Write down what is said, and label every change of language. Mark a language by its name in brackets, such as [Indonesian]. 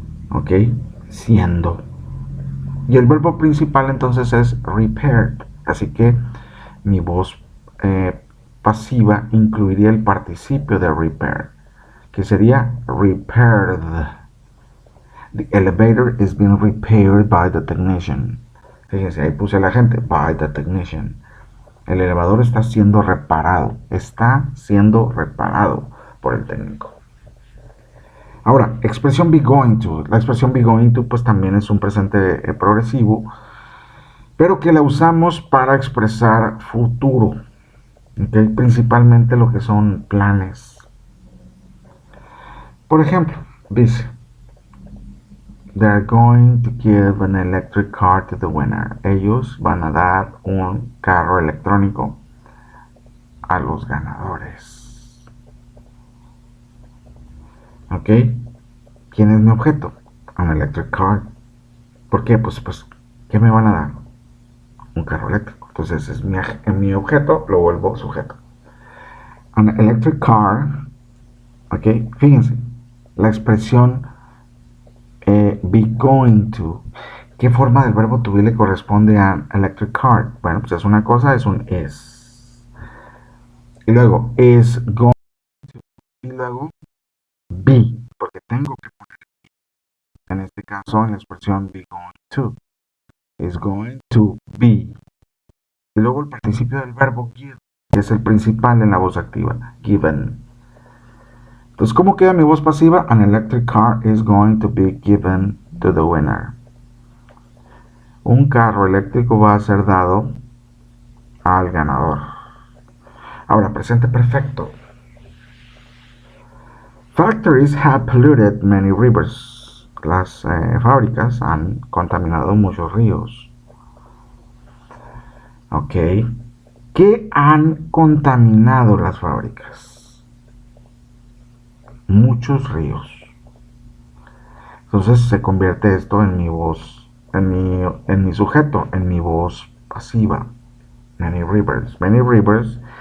[Spanish] ¿Ok? Siendo. Y el verbo principal entonces es repaired. Así que mi voz pasiva incluiría el participio de repair, que sería repaired. [English] The elevator is being repaired by the technician. [Spanish] Fíjense, ahí puse a la gente, by the technician. El elevador está siendo reparado por el técnico. Ahora, expresión be going to. La expresión be going to pues también es un presente progresivo, pero que la usamos para expresar futuro, ¿okay? Principalmente lo que son planes. Por ejemplo, dice, they're going to give an electric car to the winner. Ellos van a dar un carro electrónico a los ganadores. ¿Ok? ¿Quién es mi objeto? An electric car. ¿Por qué? Pues, ¿qué me van a dar? Un carro eléctrico. Entonces, en mi objeto lo vuelvo sujeto. An electric car. ¿Ok? Fíjense, la expresión be going to. ¿Qué forma del verbo to be le corresponde a electric car? Bueno, pues es una cosa, es un is. Y luego, is going to. Y luego, be. Porque tengo que poner, en este caso, en la expresión be going to. Is going to be. Y luego el participio del verbo give, que es el principal en la voz activa. Given. Entonces, ¿cómo queda mi voz pasiva? [English] An electric car is going to be given to the winner. [Spanish] Un carro eléctrico va a ser dado al ganador. Ahora, presente perfecto. [English] Factories have polluted many rivers. [Spanish] Las fábricas han contaminado muchos ríos. Ok. ¿Qué han contaminado las fábricas? Muchos ríos. Entonces se convierte esto en mi voz, en mi sujeto, en mi voz pasiva. Many rivers. Many rivers.